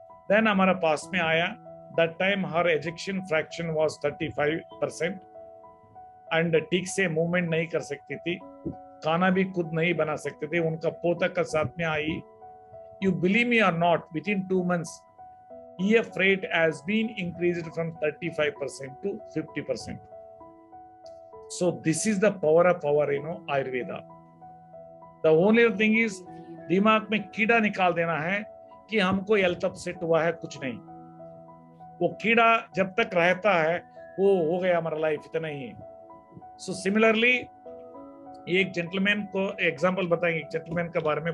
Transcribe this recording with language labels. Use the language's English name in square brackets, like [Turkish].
[Hindi] Then हमारा पास में आया। That time हर एजेक्शन fraction was 35% and ठीक से मूवमेंट नहीं कर सकती थी, खाना भी खुद नहीं बना सकते थे। उनका पोता का साथ में आई। [English] You believe me or not, with in 2 months EF rate has been increased from 35% to 50%. So this is the power of our Ayurveda. The only thing is [Hindi] दिमाग में कीड़ा निकाल देना है कि हमको हेल्थ अपसेट हुआ है, कुछ नहीं। वो कीड़ा जब तक रहता है वो हो गया हमारा लाइफ, इतना ही है। सो सिमिलरली एक जेंटलमैन को एग्जांपल बताएंगे, एक जेंटलमैन के बारे में।